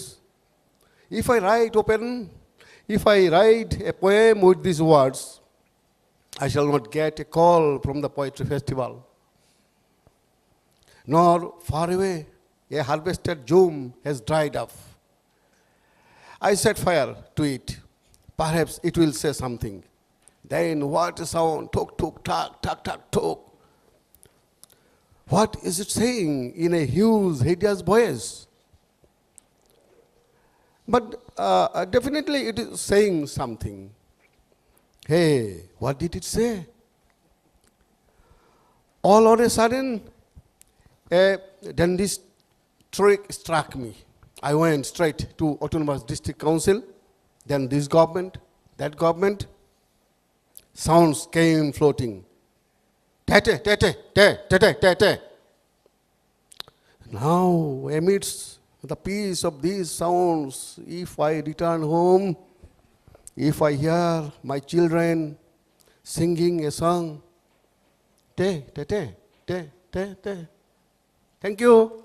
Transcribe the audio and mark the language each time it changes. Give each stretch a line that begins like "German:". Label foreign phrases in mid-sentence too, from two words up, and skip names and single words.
English: If I write a poem with these words, I shall not get a call from the poetry festival. Nor far away, a harvested June has dried up. I set fire to it. Perhaps it will say something. Then what a sound, tok, tok, tak, tak, tak, tok. What is it saying in a huge, hideous voice? But definitely it is saying something. Hey, what did it say? All on a sudden, a dentist trick struck me. I went straight to Autonomous District Council, then this government, that government. Sounds came floating. Tete, tete, te, tete, tete. Now, amidst the peace of these sounds, if I return home, if I hear my children singing a song, te, te, te, te, te, te. Thank you.